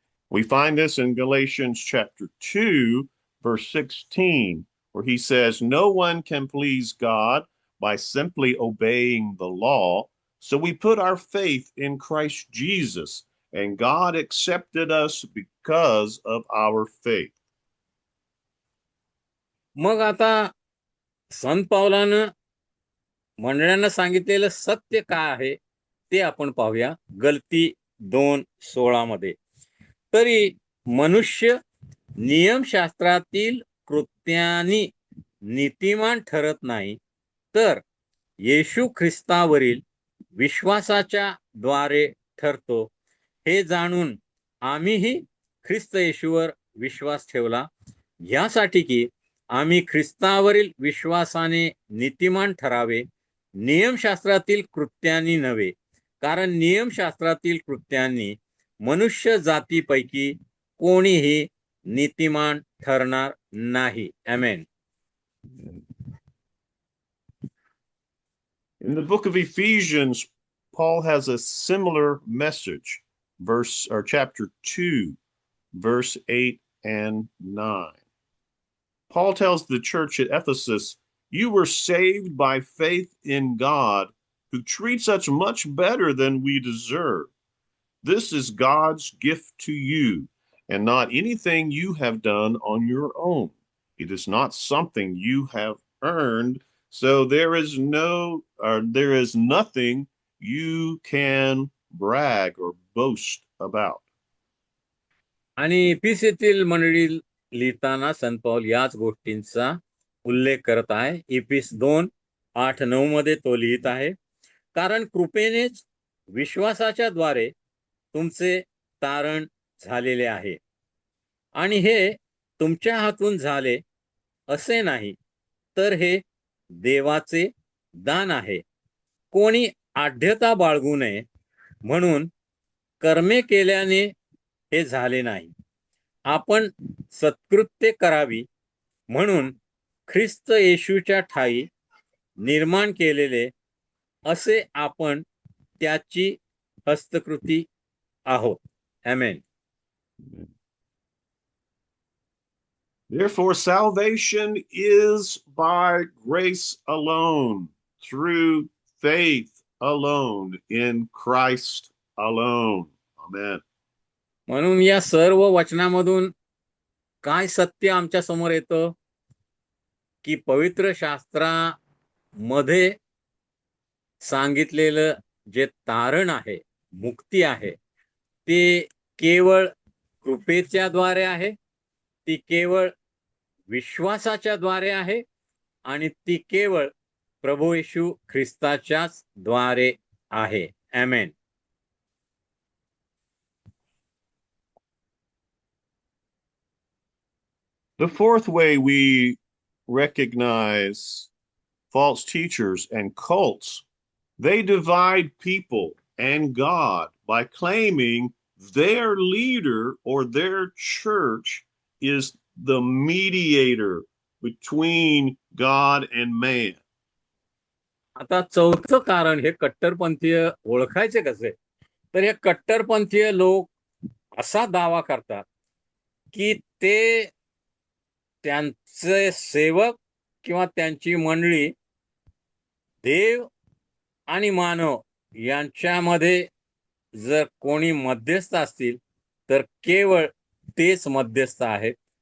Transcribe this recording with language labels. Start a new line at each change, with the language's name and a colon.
English: We find this in Galatians chapter 2, verse 16, where he says, no one can please God by simply obeying the law. So we put our faith in Christ Jesus, and God accepted us because of our faith.
Marathi: मग आता संत पावलानं मंडळांना सांगितलेलं सत्य काय आहे ते आपण पाहूया. गलती 2:16 मध्ये, तरी मनुष्य नियमशास्त्रातील कृत्यांनी नीतिमान ठरत नाही, तर येशू ख्रिस्तावरील विश्वासाच्या द्वारे ठरतो. हे जाणून आम्हीही ख्रिस्त येशूवर विश्वास ठेवला, यासाठी की आम्ही ख्रिस्तावरील विश्वासाने नीतिमान ठरावे, नियमशास्त्रातील कृत्यांनी नव्हे. कारण नियमशास्त्रातील कृत्यांनी मनुष्य जातीपैकी कोणीही नीतिमान ठरणार नाही. आमेन.
English: In the book of Ephesians, Paul has a similar message, chapter 2, verse 8 and 9. Paul tells the church at Ephesus, you were saved by faith in God, who treats us much better than we deserve. This is God's gift to you, and not anything you have done on your own. It is not something you have earned, so there is nothing you can brag or boast about.
Marathi: आणि इफिसीतील मंडळी लिहिताना संत पौल याच गोष्टींचा उल्लेख करत आहे. इफिस 2:8-9 मध्ये तो लिहित आहे, कारण कृपेनेच विश्वासाच्या द्वारे तुमचे तारण झालेले आहे, आणि हे तुमच्या हातून झाले असे नाही, तर हे देवाचे दान आहे. कोणी आढ्यता बाळगू नये म्हणून कर्मे केल्याने हे झाले नाही, आपण सत्कृत्य करावी म्हणून ख्रिस्त येशूच्या ठायी निर्माण केलेले असे आपण त्याची हस्तकृती आहोत. आमेन.
English: Therefore, salvation is by grace alone, through faith alone, in Christ alone. Amen.
Marathi: म्हणून या सर्व वचनामधून काय सत्य आमच्या समोर येतं की पवित्र शास्त्रामध्ये सांगितलेलं जे तारण आहे, मुक्ती आहे, ते केवळ कृपेच्या द्वारे आहे, ती केवळ विश्वासाच्या द्वारे आहे, आणि ती केवळ प्रभू येशू ख्रिस्ताच्याच द्वारे आहे. आमेन.
English: The fourth way we recognize false teachers and cults, they divide people and God by claiming their leader or their church is the mediator between God and man.
Marathi: आता चौथं कारण हे कट्टरपंथीय ओळखायचे कसे, तर हे कट्टरपंथीय लोक असा दावा करतात की ते त्यांचे सेवक किंवा त्यांची मंडळी देव आणि मानव यांच्यामध्ये जर कोणी मध्यस्थ असतील तर केवळ तेच मध्यस्थ आहेत.